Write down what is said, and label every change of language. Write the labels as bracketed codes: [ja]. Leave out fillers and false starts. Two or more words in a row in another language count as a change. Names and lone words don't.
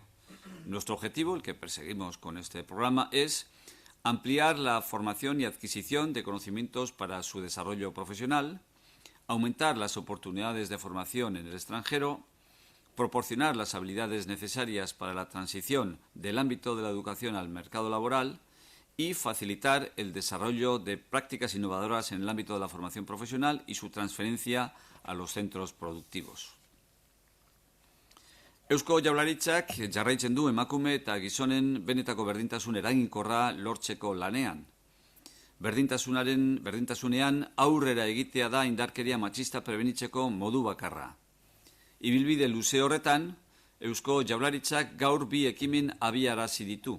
[es] Nuestro objetivo, el que perseguimos con este programa, es ampliar la formación y adquisición de conocimientos para su desarrollo profesional, aumentar las oportunidades de formación en el extranjero, proporcionar las habilidades necesarias para la transición del ámbito de la educación al mercado laboral y facilitar el desarrollo de prácticas innovadoras en el ámbito de la formación profesional y su transferencia a los centros productivos. [eu] Eusko Jaurlaritzak jarraitzen du emakume eta gizonen benetako berdintasun eraginkorra lortzeko lanean. Berdintasunean aurrera egitea da indarkeria matxista prebenitzeko modu bakarra. Ibilbide luze horretan, Eusko Jaurlaritzak gaur bi ekimen abiarazi ditu.